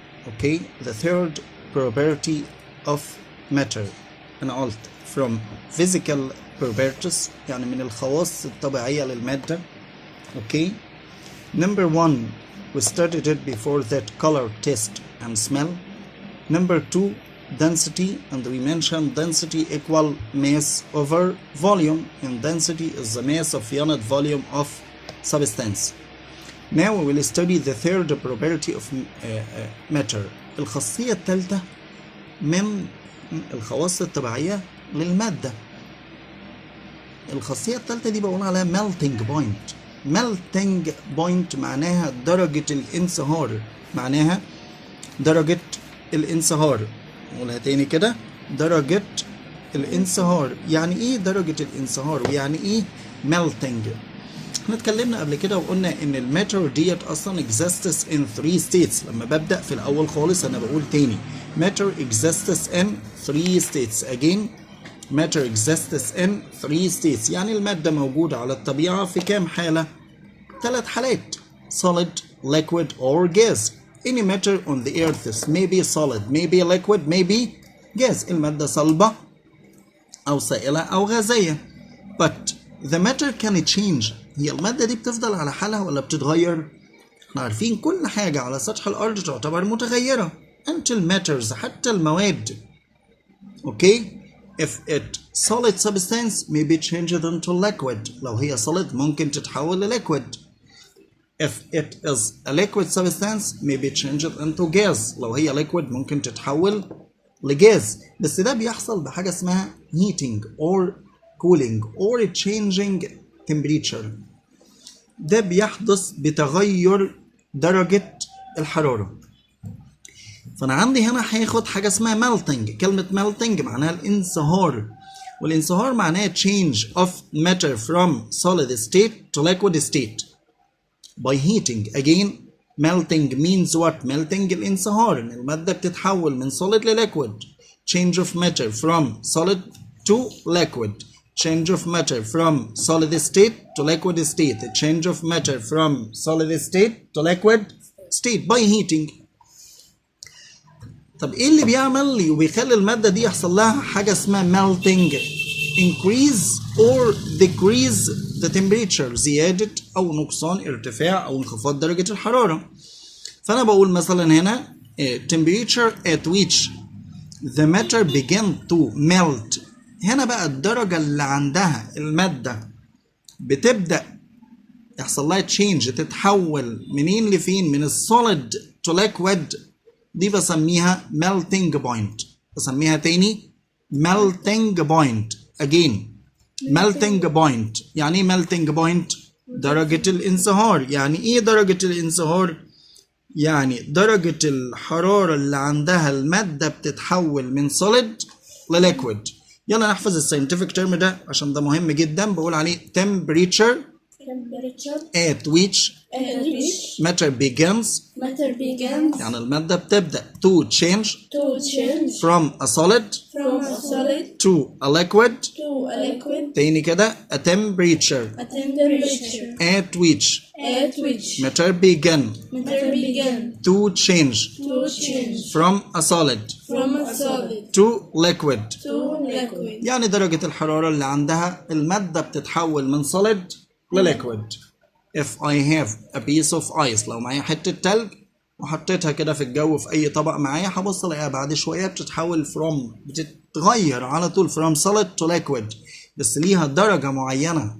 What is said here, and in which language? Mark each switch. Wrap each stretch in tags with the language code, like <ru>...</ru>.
<en>Okay, the third property of matter.</en> <ar>أنا قلت</ar> <en>from physical properties</en> <ar>يعني من الخواص الطبيعية للمادة.</ar> <en>Okay, number 1 we studied it before that, color, taste and smell. Number 2, density, and we mentioned density equal mass over volume, and density is the mass of unit volume of substance. Now we will study the third property of matter.</en> <ar>الخاصية الثالثة من الخواص الطبيعية للمادة. الخاصية الثالثة دي بقول عليها melting point. melting point معناها درجة الانصهار، معناها درجة الانصهار. نقولها تاني كده، درجة الانصهار. يعني ايه درجة الانصهار ويعني ايه melting؟ احنا اتكلمنا قبل كده وقلنا ان الماتر ديت اصلا</ar> <en>exists in 3 states.</en> <ar>لما ببدأ في الاول خالص انا بقول تاني</ar> <en>matter exists in 3 states. again matter exists in 3 states.</en> <ar>يعني المادة موجودة على الطبيعة في كام حالة؟ 3 حالات:</ar> <en>solid, liquid or gas. Any matter on the earth may be solid, may be liquid, may be gas.</en> <ar>المادة صلبة أو سائلة أو غازية.</ar> <en>But the matter can change.</en> <ar>هي المادة دي بتفضل على حالها ولا بتتغير؟ احنا عارفين كل حاجة على سطح الأرض تعتبر متغيرة</ar> <en>until matters،</en> <ar>حتى المواد.</ar> <en>Okay? If it solid substance may be changed into liquid.</en> <ar>لو هي solid ممكن تتحول لliquid.</ar> <en>If it is a liquid substance may be changed into gas.</en> <ar>لو هي liquid ممكن تتحول لجاز. بس ده بيحصل بحاجة اسمها</ar> <en>heating or cooling or changing temperature.</en> <ar>ده بيحدث بتغير درجة الحرارة. فأنا عندي هنا هاخد حاجة اسمها melting. كلمة melting معناها الانصهار، والانصهار معناها</ar> <en>change of matter from solid state to liquid state by heating. Again melting means what?</en> <ar>melting الانصهار، ان المادة بتتحول من solid ل liquid.</ar> <en>change of matter from solid to liquid. change of matter from solid state to liquid state. change of matter from solid state to liquid state by heating.</en> <ar>طب ايه اللي بيعمل لي وبيخلي المادة دي يحصل لها حاجة اسمها melting؟</ar> <en>increase or decrease the temperature،</en> <ar>زيادة أو نقصان، ارتفاع أو انخفاض درجة الحرارة. فأنا بقول مثلا هنا</ar> <en>temperature at which the matter begin to melt.</en> <ar>هنا بقى الدرجة اللي عندها المادة بتبدأ يحصل لها change، تتحول منين لفين؟ من السوليد to liquid. دي بسميها melting point. بسميها تاني melting point.</ar> <en>again melting point.</en> <ar>يعني ايه melting point؟ درجة الانصهار. يعني ايه درجة الانصهار؟ يعني درجة الحرارة اللي عندها المادة بتتحول من solid لليكويد. يلا نحفظ الساينتفك تيرم ده عشان ده مهم جدا. بقول عليه</ar> <en>temperature at which matter begins.</en> <ar>يعني المادة بتبدأ</ar> <en>to change from a solid to a liquid.</en> <ar>تاني كده</ar> <en>a temperature at which matter begin to change from a solid to liquid.</en> <ar>يعني درجة الحرارة اللي عندها المادة بتتحول من solid لليكويد.</ar> <en>if I have a piece of ice،</en> <ar>لو معايا حتة تلج وحطيتها كده في الجو في أي طبق معايا، هبص ألاقيها بعد شوية بتتحول بتتغير على طول</ar> <en>from solid to liquid،</en> <ar>بس ليها درجة معينة.</ar>